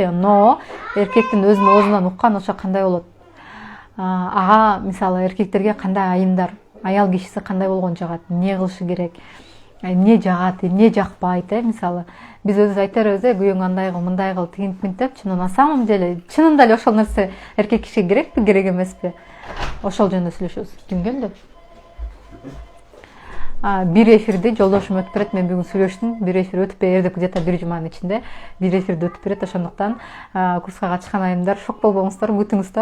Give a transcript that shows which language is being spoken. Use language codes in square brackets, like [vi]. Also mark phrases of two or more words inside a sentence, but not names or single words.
[ky] Но эркектин өзүнүн оозунан уккан ошо кандай болот? Ага, мисалы, эркектерге кандай айымдар, аял кишиси кандай болгон жагат, эмне кылышы керек, эмне жагат, эмне жакпайт, мисалы. Биз өзүбүз айта беребиз, күйөөң андай кыл, мындай кыл, тигинтип депчи. [ru] Но на самом деле, [ky] чынында эле ошол нерсе эркек кишиге керекпи, керек эмеспи? Ошол жөнүндө сүйлөшөбүз. Түнгөндө. Бир эфирди жолдошум өтүп берет, мен бүгүн сүйлөштүм. Бир эфир өтүп берди, где-то бир жуманын ичинде. Бир эфирди өтүп берет, ошондуктан курска катышкан айымдар, шок болбоңуздар, бүтүңүздөр.